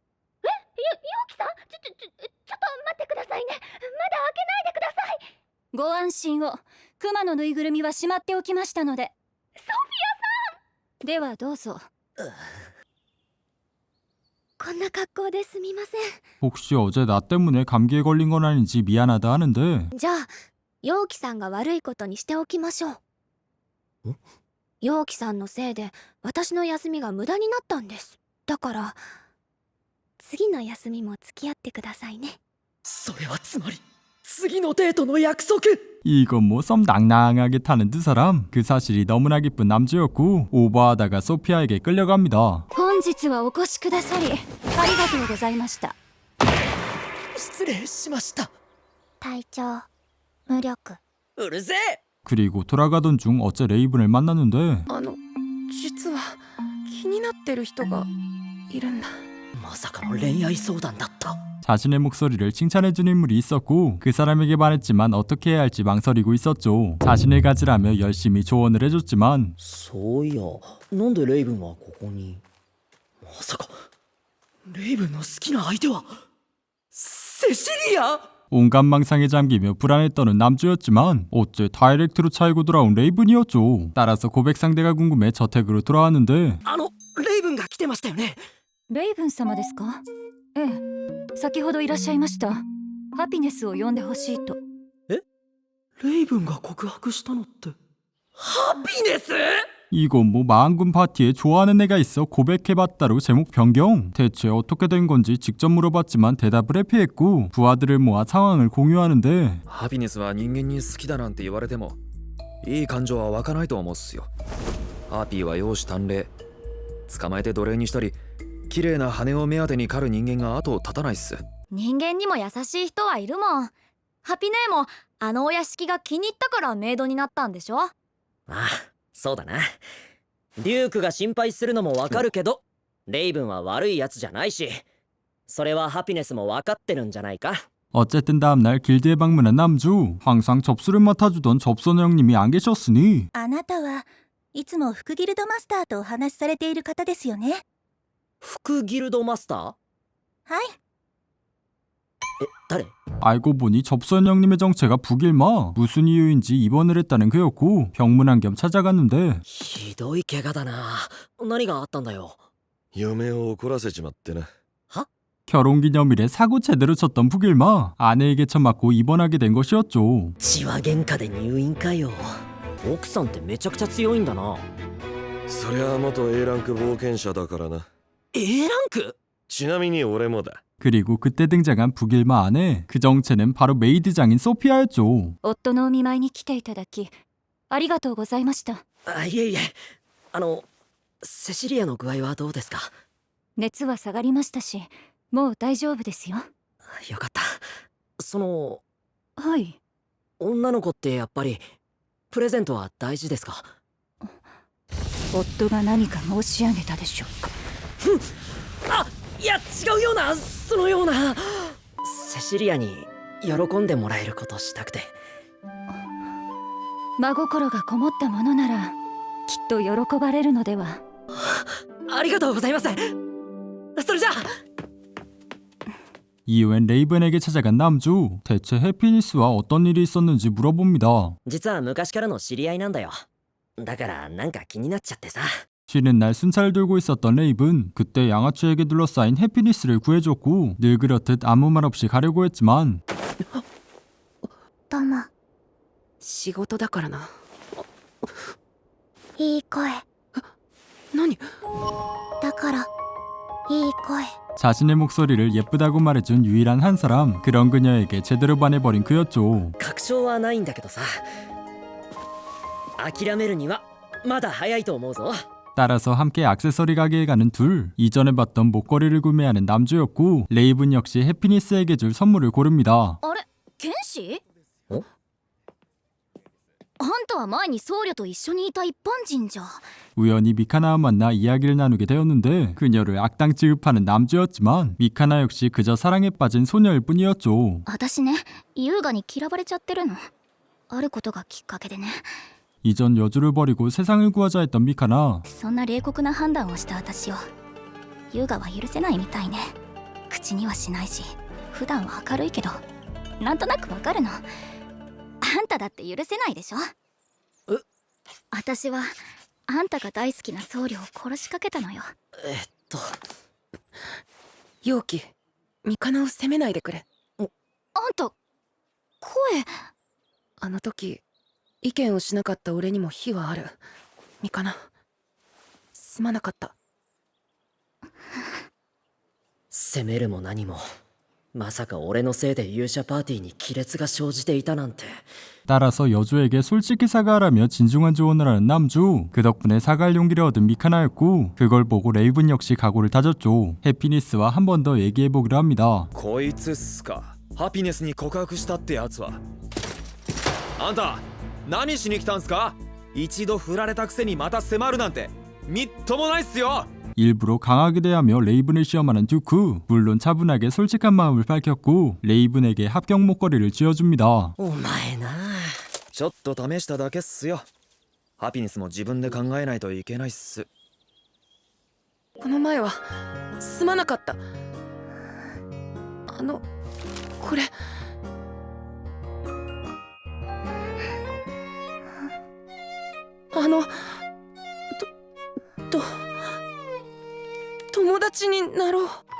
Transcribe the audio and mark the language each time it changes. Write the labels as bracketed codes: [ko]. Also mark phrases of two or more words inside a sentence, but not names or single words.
[ja] 陽気さん、ちょっと待ってくださいね。まだ開けないでください。ご安心を。クマのぬいぐるみはしまっておきましたので。ソフィアさん。ではどうぞ。こんな格好ですみません。 [ko] 혹시 어제 나 때문에 감기에 걸린 건 아닌지 미안하다 하는데 [ja] じゃあ、陽気さんが悪いことにしておきましょう。陽気さんのせいで私の休みが無駄になったんです。だから次の休みも付き合ってくださいね。それはつまり次のデートの約束。 [ko] 이건 뭐 썸 낭낭하게 타는 두 사람. 그 사실이 너무나 기쁜 남주였고 오버하다가 소피아에게 끌려갑니다. [ja] 本日はお越しくださりありがとうございました。失礼しました。体調無力。うるせえ。 [ko] 그리고 돌아가던 중 어째 레이븐을 만났는데 [ja] 実は気になってる人がいるんだ。まさかの恋愛相談だった。 [ko] 자신의 목소리를 칭찬해준 인물이 있었고 그 사람에게 말했지만 어떻게 해야 할지 망설이고 있었죠. 자신을 가지라며 열심히 조언을 해줬지만 [ja] そういや、なんでレイブンはここに。まさかレイブンの好きな相手はセシリア。 [ko] 온갖 망상에 잠기며 불안에 떠는 남주였지만 어째 다이렉트로 차이고 돌아온 레이븐이었죠. 따라서 고백 상대가 궁금해 저택으로 돌아왔는데 [ja] レイブンが来てましたよね。レイブン様ですか？ええ、先ほどいらっしゃいました。ハピネスを呼んでほしいと。レイブンが告白したのってハピネス？ [ko] 이건 뭐 마한군 파티에 좋아하는 애가 있어 고백해봤다로 제목 변경. 대체 어떻게 된 건지 직접 물어봤지만 대답을 회피했고 부하들을 모아 상황을 공유하는데 [ja] ハピネスは人間に好きだなんて言われてもいい感情は湧かないと思うっすよ。ハーピーは容姿端麗、捕まえて奴隷にしたり綺麗な羽を目当てに狩る人間が後を絶たないっす。人間にも優しい人はいるもん。ハピネーもあのお屋敷が気に入ったからメイドになったんでしょ。ああ、そうだな。デュークが心配するのもわかるけど、レイブンは悪いやつじゃないし、それはハピネスもわかってるんじゃないか。 [ko] 어쨌든 다음날 길드에 방문한 남주. 항상 접수를 맡아주던 접선호 형님이 안 계셨으니 [ja] あなたはいつも副ギルドマスターとお話しされている方ですよね。副ギルドマスター？はい。誰？ [ko] 알고 보니 접선 형님의 정체가 북일마. 무슨 이유인지 입원을 했다는 그였고 병문안 겸 찾아갔는데 [ja] ひどい怪我だな。何があったんだよ。嫁を怒らせちまってな。 [ko] 결혼기념일에 사고 제대로 쳤던 북일마. 아내에게 처맞고 입원하게 된 것이었죠. [ja] 血は喧嘩で入院かよ。奥さんってめちゃくちゃ強いんだな。そりゃ元 A ランク冒険者だからな。 A ランク？ちなみに俺もだ。 [ko] 그리고 그때 등장한 북일마 아내. 그 정체는 바로 메이드장인 소피아였죠. [ja] 夫のお見舞いに来ていただきありがとうございました。いえいえ。セシリアの具合はどうですか？熱は下がりましたしもう大丈夫ですよ。よかった。はい。女の子ってやっぱりプレゼントは大事ですか？夫が何か申し上げたでしょうか？いや違うような、そのような。セシリアに喜んでもらえることしたくて。真心がこもったものならきっと喜ばれるのでは。ありがとうございます。それじゃあ。 [ko] 이후엔 레이븐에게 찾아간 남주. 대체 해피니스와 어떤 일이 있었는지 물어봅니다. [ja] 実は昔からの知り合いなんだよ。だからなんか気になっちゃってさ。 [ko] 쉬는 날 순찰을 들고 있었던 레이븐. 그때 양아치에게 둘러싸인 해피니스를 구해줬고 늘 그렇듯 아무 말 없이 가려고 했지만 [ja] どうも。仕事だからな。いい声。何？だからいい声。 [ko] 자신의 목소리를 예쁘다고 말해준 유일한 한 사람. 그런 그녀에게 제대로 반해버린 그였죠. [ja] 確証はないんだけどさ。諦めるにはまだ早いと思うぞ。 [ko] 따라서 함께 액세서리 가게에 가는 둘. 이전에 봤던 목걸이를 구매하는 남주였고 레이븐 역시 해피니스에게 줄 선물을 고릅니다. [ja] あれ、剣士？あんたは前に僧侶と一緒にいた一般人じゃ。 [ko] 우연히 미카나와 만나 이야기를 나누게 되었는데 그녀를 악당 취급하는 남주였지만 미카나 역시 그저 사랑에 빠진 소녀일 뿐이었죠. [ja] 私ね、優雅に嫌われちゃってるの。あることがきっかけでね。 [ko] 이전 여주를 버리고 세상을 구하자 했던 미카나. [ja] そんな冷酷な判断をした私を優雅は許せないみたいね。口にはしないし普段は明るいけどなんとなくわかるの。あんただって許せないでしょ。私はあんたが大好きな僧侶を殺しかけたのよ。陽気、ミカナを責めないでくれ。あんた声。あの時意見をしなかった俺にも非はある。ミカナ、すまなかった。責めるも何もまさか俺のせいで勇者パーティーに亀裂が生じていたなんて。 [ko] 따라서 여주에게 솔직히 사과하라며 진중한 조언을 하는 남주. 그 덕분에 사과할 용기를 얻은 미카나였고 그걸 보고 레이븐 역시 각오를 다졌죠. 해피니스와 한 번 더 얘기해보기로 합니다. [ja] こいつっすか。ハピネスに告白したってやつは。あんた何しに来たんすか。一度振られたくせにまた迫るなんてみっともないっすよ。 [ko] 일부러 강하게 대하며 레이븐을 시험하는 듀크. 물론 차분하게 솔직한 마음을 밝혔고 레이븐에게 합격 목걸이를 쥐어줍니다. [ja] お前な。ちょっと試しただけっすよ。ハピネスも自分で考えないといけないっす。この前はすまなかった。これ友達になろう。